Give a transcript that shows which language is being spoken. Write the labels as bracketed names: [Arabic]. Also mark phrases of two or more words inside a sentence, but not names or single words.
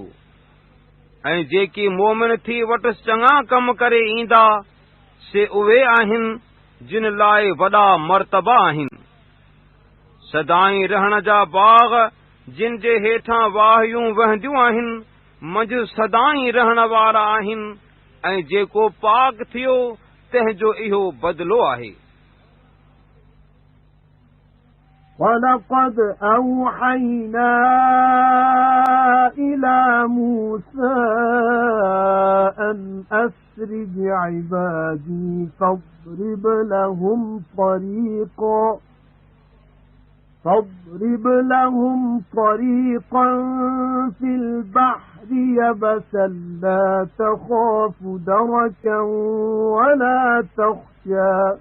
[Sindhi] ऐं जेकी मोमिन थी वटि चङा कम करे ईंदा से उहे आहिनि जिन लाइ वॾा मर्तबा आहिनि। सदाईं रहण जा बाग़ जिन जे हेठां वाहियूं वहंदियूं आहिनि मंझि सदाईं रहण वारा आहिनि ऐं जेको पाक थियो तंहिंजो इहो बदिलो आहे। [Arabic] وَلَقَدْ أَوْحَيْنَا إِلَى مُوسَىٰ أَنْ أَسْرِ بِعِبَادِي فَاضْرِبْ لَهُمْ طَرِيقًا فِي الْبَحْرِ يَبَسًا لَّا تَخَافُ دَرَكًا وَلَا تَخْشَىٰ